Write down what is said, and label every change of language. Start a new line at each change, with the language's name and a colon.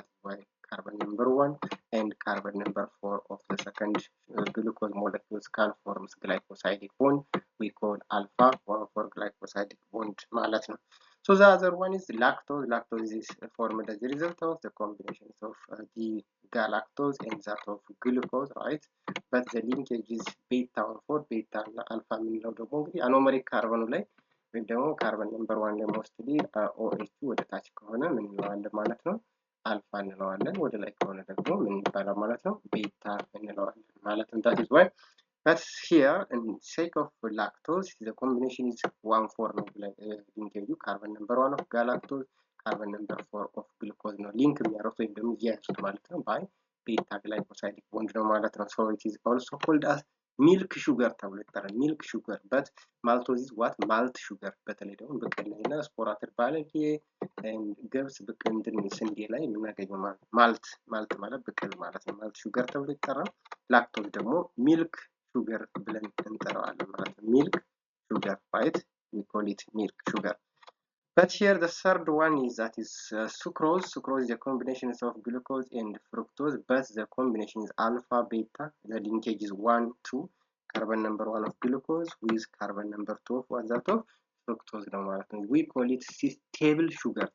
English: That is why carbon number 1 and carbon number 4 of the second glucose molecules can form glycosidic bond. We call alpha 1,4 glycosidic bond
Amharic: ማለት ነው።
English: So the other one is lactose. Lactose is formed as a result of the combinations of the galactose and that of glucose, right? But the linkage is beta 1,4,
Amharic: beta and alpha የምንለው ደግሞ እንግዲህ አኖመሪክ ካርበኑ ላይ ወይም ደግሞ ካርበን ነምበር 1 ላይ ሞስትሊ OH ወደ ታች ከሆነ ምን እንለዋለን ማለት ነው አልፋ እንለዋለን፣ ወደ ላይ ከሆነ ደግሞ ምን ይባላል ማለት ነው ቤታ እንለዋለን ማለት ነው።
English: That is why but here in sake of lactose the combination is 1,4
Amharic: ነው
English: linkage carbon number 1 of galactose, carbon number 4 of glucose
Amharic: ነው ሊንክ የሚያደርጉት ወይም ደግሞ እያያዙት ማለት ነው
English: by beta glycosidic bond
Amharic: ነው ማለት ነው።
English: So it is also called as milk sugar
Amharic: ተብሎ ይጠራል።
English: milk sugar but maltose is what malt sugar
Amharic: በተለይ ደግሞ ብቅል እና ስፖራተር ባለጌ ገብስ ብቅል ስንዴ ላይ የምናገኘው ማለት ማልት ማለት ብቅል ማለት ነው። ማልት sugar ተብሎ ይጠራል። ላክቶዝ ደግሞ milk sugar ብለን እንጠራዋለን ማለት ነው።
English: milk sugar, right? We call it milk sugar. But here the third one is that is sucrose. Sucrose is a combination of glucose and fructose, but the combination is alpha beta. The linkage is 1,2. Carbon number 1 of glucose with carbon number 2 of what that of fructose
Amharic: ነው ማለት ነው።
English: We call it stable sugar.